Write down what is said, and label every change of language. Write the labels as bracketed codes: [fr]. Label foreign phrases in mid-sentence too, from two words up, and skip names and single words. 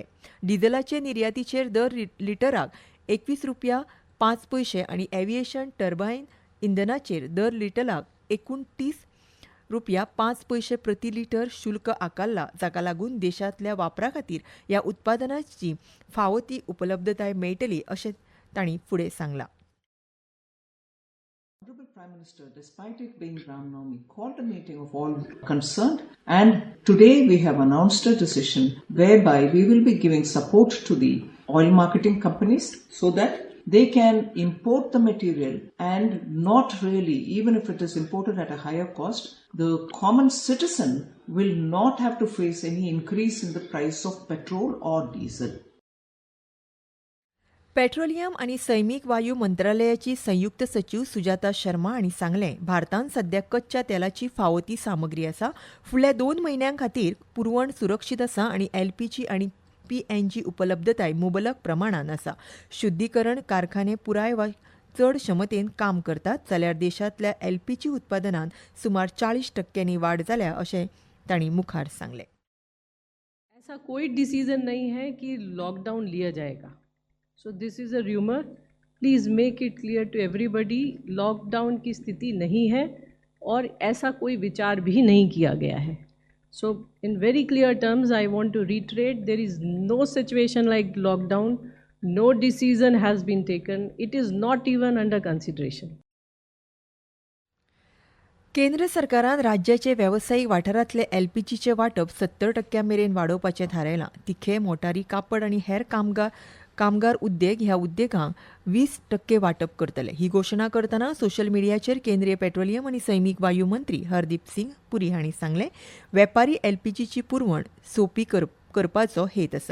[kok] डिझेलाचे निर्यातीचेर दर लिटराक ₹21.05 आनी [en] aviation turbine [kok] इंधनाचेर दर लिटराक ₹29.05 प्रति लिटर शुल्क आकारला, जाका लागून देशांतल्या वापरा खातीर ह्या उत्पादनाची फावो ती उपलब्धताय मेळटली अशें तांणी फुडें सांगलां. [en] Honorable Prime Minister, despite it being Ram Navami, called a meeting of all concerned, and today we have announced a decision whereby we will be giving support to the oil marketing companies so that they can import the material and not really, even if it is imported at a higher cost, the common citizen will not have to face any increase in the price of petrol or diesel. [kok] पेट्रोलियम आनी सैमीक वायू मंत्रालयाची संयुक्त सचिव सुजाता शर्मा हांणी सांगलें, भारतांत सध्या कच्च्या तेलाची फावो ती सामग्री आसा. फुडल्या 2 म्हयन्यां खातीर पुरवण सुरक्षीत आसा आनी एलपीजी आनी पीएनजी उपलब्धताय मुबलक प्रमाणान आसा. शुद्धीकरण कारखाने पुराय वा चड क्षमतेन काम करतात जाल्यार देशांतल्या एलपीजी उत्पादनांत सुमार 40% वाड जाल्या अशें तांणी मुखार सांगलें. [hi] ऐसा कोई डिसीजन नहीं है कि लॉकडाउन लिया जाएगा. [en] So this is a rumour. Please make it clear to everybody, [hi] लॉकडाउन की स्थिति नहीं है और ऐसा कोई विचार भी नहीं किया गया है. [en] So in very clear terms, I want to reiterate, there is no situation like lockdown. No decision has been taken. It is not even under consideration. [kok] केंद्र सरकारान राज्याचे वेवसायीक वाठारांतले एलपीजीचे वांटप 70% मेरेन वाडोवपाचें थारायलां. तिखे, मोटारी, कापड आनी हेर कामगार उद्देग ह्या उद्देगांक 20% वांटप करतले. ही घोशणा करतना सोशल मिडियाचेर केंद्रीय पेट्रोलियम आनी सैमीक वायू मंत्री हरदीप सिंग पुरी हांणी सांगलें, वेपारी एलपीजीची पुरवण सोपी करपाचो हेत आसा.